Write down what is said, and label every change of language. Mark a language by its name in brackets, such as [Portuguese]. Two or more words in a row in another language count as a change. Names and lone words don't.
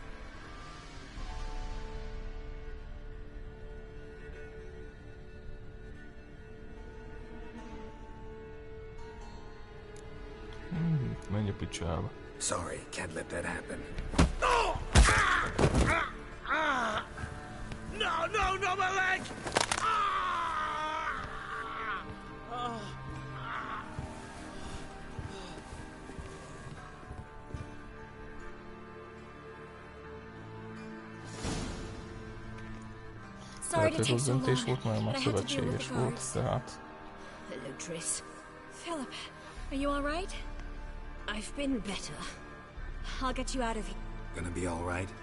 [English] Meglio picciava. Sorry, can't let that happen. No! No, not my leg! [Hungarian] Rossz döntés volt, mert már szövetséges volt, tehát... [English] Hello, Triss. Philip, are you all right? I've been better. I'll get you out of here. Gonna be all right?